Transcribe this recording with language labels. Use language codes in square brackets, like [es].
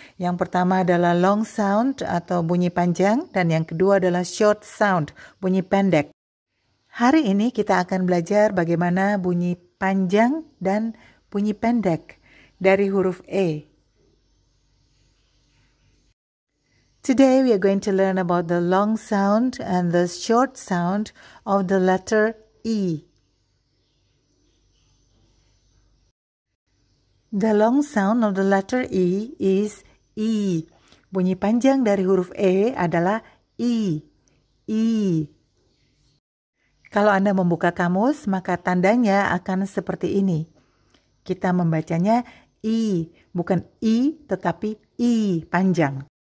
[id] Yang pertama adalah long sound atau bunyi panjang dan yang kedua adalah short sound, bunyi pendek. Hari ini kita akan belajar bagaimana bunyi panjang dan bunyi pendek dari huruf E. [en] Today we are going to learn about the long sound and the short sound of the letter E. The long sound of the letter E is E. [id] Bunyi panjang dari huruf E adalah I. I. Kalau Anda membuka kamus, maka tandanya akan seperti ini. Kita membacanya I, bukan I, tetapi I panjang.